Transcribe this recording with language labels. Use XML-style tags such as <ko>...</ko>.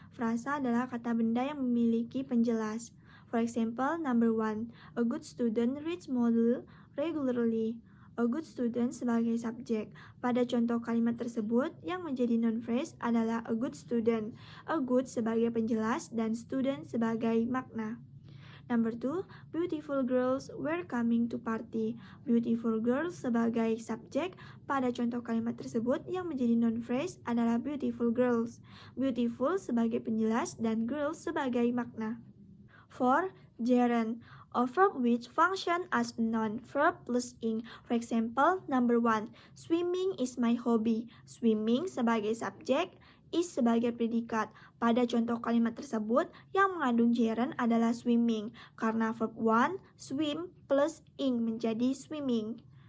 <id>Frasa adalah kata benda yang memiliki penjelas.</id> <en>For example, number 1. A good student reads model regularly.</en> <id>A good student sebagai subjek. Pada contoh kalimat tersebut, yang menjadi noun phrase adalah a good student. A good sebagai penjelas dan student sebagai makna.</id> <en>Number 2, beautiful girls were coming to party.</en> <id>Beautiful girls sebagai subjek. Pada contoh kalimat tersebut, yang menjadi noun phrase adalah beautiful girls. Beautiful sebagai penjelas dan girls sebagai makna. 4.</id> <en>Gerund, a verb which function as a noun, verb plus ing. For example, number 1. Swimming is my hobby.</en> <id>Swimming sebagai subjek, is sebagai predikat. Pada contoh kalimat tersebut, yang mengandung gerund adalah swimming, karena verb 1, swim, plus ing menjadi swimming.</id>